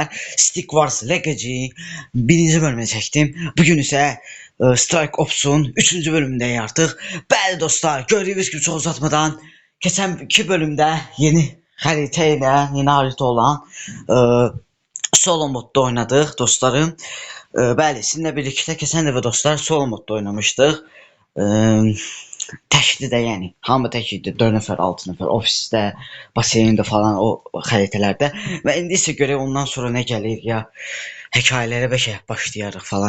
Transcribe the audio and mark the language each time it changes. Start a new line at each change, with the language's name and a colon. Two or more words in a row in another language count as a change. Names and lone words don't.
Turkish: Stick Wars Legacy 1. bölümünü çektim. Bugün ise Strike Ops'un 3. bölümündeyiz artık. Bəli dostlar, gördüğünüz gibi çok uzatmadan geçen 2 bölümde yeni haritayla, yeni harita olan solo modda oynadık dostlarım.
Azerbaijani: Bəli, sizinlə birlikdə keçən dəfə dostlar solo modda oynamışdıq. Təkli də yəni hamı tək idi, 4 nəfər, 6 nəfər, ofisdə, baseyndə falan o xəritələrdə. Və indi isə görək ondan sonra nə gəlir ya, hekayələrə başlayarıq falan.